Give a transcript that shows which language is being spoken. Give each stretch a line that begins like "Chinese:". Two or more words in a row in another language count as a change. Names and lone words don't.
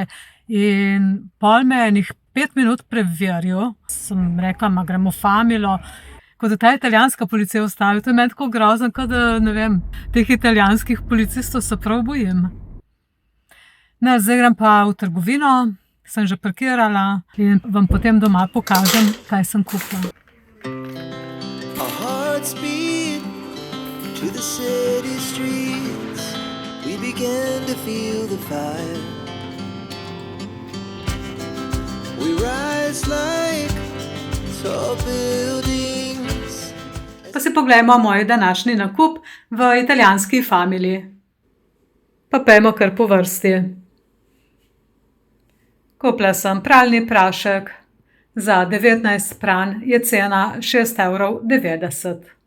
Slovenian: In pol me je enih 5 minut preveril, sem rekla, ma gremo v Familo, ko da ta italijanska policija ustavi. To je meni tako grozno, kot da, ne vem, teh italijanskih policistov se prav bojim. Ne, zdaj grem pa v trgovino, sem že parkirala in vam potem doma pokažem, kaj sem kupila.
English: Our hearts beat to the city streets. We began to feel the fire. We rise like tall buildings.
Slovenian: Pa si poglejmo moj današnji nakup v italijanski Famili. Pa pejmo kar po vrsti. Kupila sem pralni prašek, za 19 pran je cena 6,90 €.